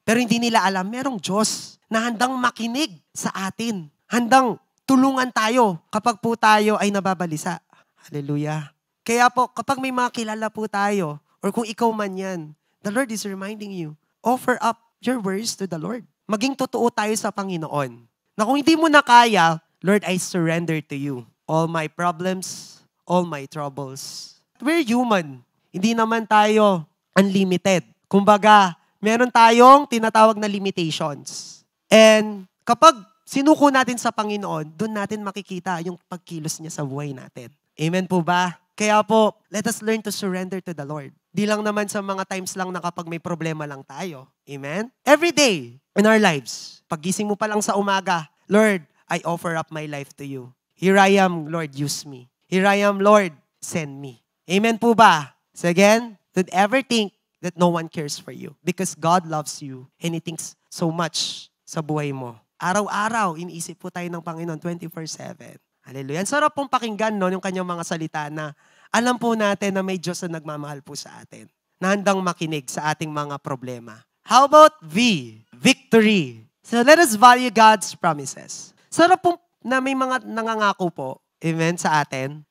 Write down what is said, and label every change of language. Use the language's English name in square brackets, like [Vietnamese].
[Filipino] Pero hindi nila alam, merong Diyos na handang makinig sa atin. Handang tulungan tayo kapag po tayo ay nababalisa. Hallelujah. Kaya po, kapag may mga kilala po tayo, or kung ikaw man yan, [English] the Lord is reminding you, offer up your worries to the Lord. [Filipino] Maging totoo tayo sa Panginoon. Na kung hindi mo na kaya, [English] Lord, I surrender to you. All my problems, all my troubles. We're human. [Filipino] Hindi naman tayo unlimited. Kumbaga, meron tayong tinatawag na limitations. And kapag sinuko natin sa Panginoon, doon natin makikita yung pagkilos niya sa buhay natin. Amen po ba? [English] Kaya po, let us learn to surrender to the Lord. [Filipino] Di lang naman sa mga times lang na kapag may problema lang tayo. [English] Amen? Every day in our lives, [Filipino] paggising mo pa lang sa umaga, [English] Lord, I offer up my life to you. Here I am, Lord, use me. Here I am, Lord, send me. Amen po ba? So again, don't ever think that no one cares for you because God loves you and He thinks so much sa buhay mo. [Filipino] Araw-araw, iniisip po tayo ng Panginoon 24/7. Hallelujah. Ang sarap pong pakinggan, no, yung kanyang mga salita na alam po natin na may Diyos na nagmamahal po sa atin, na handang makinig sa ating mga problema. [English] How about V? Victory. So let us value God's promises. [Filipino] Sarap pong na may mga nangangako po, amen, sa atin.